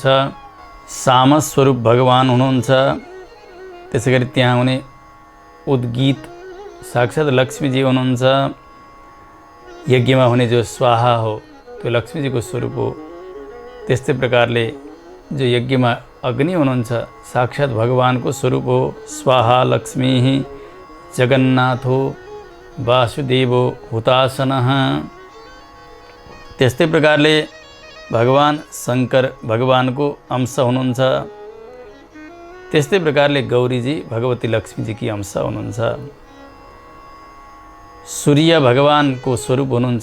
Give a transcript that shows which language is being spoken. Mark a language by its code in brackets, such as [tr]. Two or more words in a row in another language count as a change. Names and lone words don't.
[ne] सामस स्वरूप भगवान हुनुहुन्छ। त्यसै गरी त्यहाँ हुने उद्गीत साक्षात् लक्ष्मीजी हुनुहुन्छ। यज्ञमा हुने जो स्वाहा हो त्यो लक्ष्मीजीको स्वरूप हो। त्यस्तै प्रकारले जो यज्ञमा अग्नि हुनुहुन्छ, साक्षात् भगवानको स्वरूप हो। [sa] स्वाहा लक्ष्मी जगन्नाथो वासुदेवो हुतासनः। [ne] त्यस्तै प्रकारले भगवान शङ्कर भगवानको अंश हुनुहुन्छ। त्यस्तै प्रकारले गौरीजी भगवती लक्ष्मीजीकी अंश हुनुहुन्छ। सूर्य भगवानको स्वरूप हुनुहुन्छ।